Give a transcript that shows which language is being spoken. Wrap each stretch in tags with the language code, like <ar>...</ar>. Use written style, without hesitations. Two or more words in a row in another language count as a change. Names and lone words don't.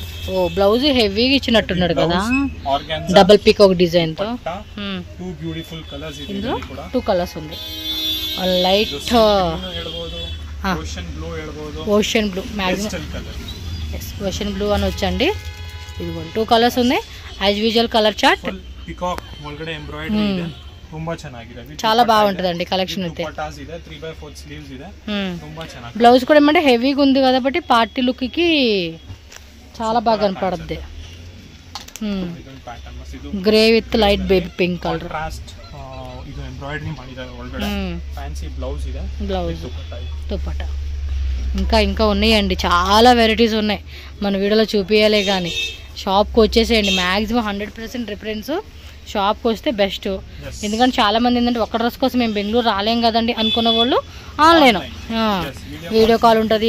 <te>ఓ బ్లౌజ్ హెవీగా ఇచ్చినట్టున్నాడు కదా,</te> <en>double peacock design</en> <te>తో.</te> <en>two beautiful colours.</en> <te>ఇందులో 2 కలర్స్ ఉంది.</te> <en>light ocean blue, ocean blue</en> <te>అని వచ్చండి. ఇది 2 కలర్స్ ఉన్నాయి.</te> <en>as usual colour chart.</en> <kn>పీకాక్ ಒಳಗಡೆ ಎಂಬ್ರಾಯ್ಡರಿ ಇದೆ, ತುಂಬಾ ಚೆನ್ನಾಗಿದೆ.</kn> <te>చాలా బాగుంటదండి కలెక్షన్ అయితే.</te> <kn>పటాస్ ಇದೆ, 3/4 స్లీవ్స్ ಇದೆ, ತುಂಬಾ ಚೆನ್ನಾಗಿದೆ.</kn> <te>బ్లౌజ్ కూడా ఏమంటే హెవీగా ఉంది కాబట్టి</te> <en>party look</en> <te>కి చాలా బాగా కనపడుద్ది.</te> <en>grey with light baby pink colour.</en> <kn>ಕಾಂಟ್ರಾಸ್ಟ್ ಇದು ಎಂಬ್ರಾಯ್ಡರಿ ಮಾಡಿದ್ದಾರೆ ಒಳಗಡೆ.</kn> <en>fancy blouse</en> <kn>ಇದೆ,</kn> <te>బ్లౌజ్ దుపట్టా. ఇంకా ఉన్నాయండి, చాలా వెరైటీస్ ఉన్నాయి. మన వీడియోలో చూపించాలే కానీ షాప్కి వచ్చేసేయండి. మ్యాక్సిమం 100% రిఫరెన్స్ షాప్కి వస్తే బెస్ట్. ఎందుకంటే చాలా మంది ఏంటంటే ఒక్క డ్రెస్ కోసం మేము బెంగళూరు రాలేం కదండి అనుకున్న వాళ్ళు</te> <en>online video call</en> <te>ఉంటుంది.</te>